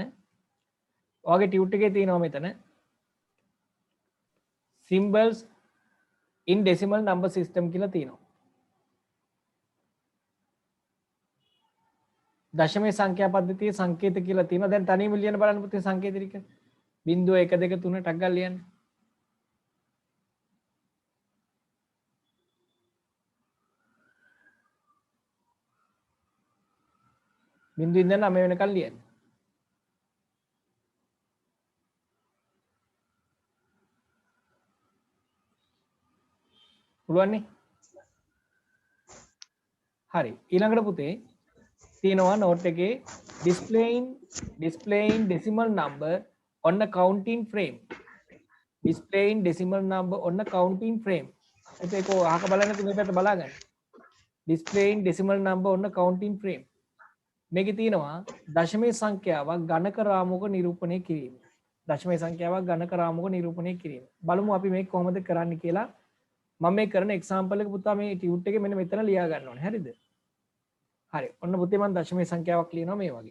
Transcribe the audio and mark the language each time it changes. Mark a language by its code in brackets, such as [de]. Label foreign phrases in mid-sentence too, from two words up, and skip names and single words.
[si] ඔයාගේ ටියුට් එකේ තියෙනවා මෙතන [en] symbols in decimal number system [si] කියලා තියෙනවා. දශමයේ සංඛ්‍යා පද්ධතියේ සංකේත කියලා තියෙනවා. දැන් තනියම ලියන්න බලන්න පුතේ සංකේත ටික. 0 1 2 3 ටක් ගාලා ලියන්න. බින්දුව ඉඳන් 9 වෙනකල් ලියන්න. පුළුවන් නේ? හරි. ඊළඟට පුතේ තියෙනවා නෝට් එකේ [en] displaying decimal number on a counting frame. Displaying decimal number on a counting frame. [si] ඒක අහක බලන්න තුනේ පැත්ත බලාගන්න. [en] Displaying decimal number on a counting frame. [si] මේකේ තියෙනවා දශමයේ සංඛ්‍යාවක් ගණක රාමුවක නිරූපණය කිරීම. දශමයේ සංඛ්‍යාවක් ගණක රාමුවක නිරූපණය කිරීම. බලමු අපි මේක කොහොමද කරන්නේ කියලා. මම මේ කරන එක්සැම්පල් එක පුතා මේ ටියුට් එකේ මෙන්න මෙතන ලියා ගන්න ඕනේ. හරිද? හරි. ඔන්න පුතේ මම දශමයේ සංඛ්‍යාවක් ලියනවා මේ වගේ.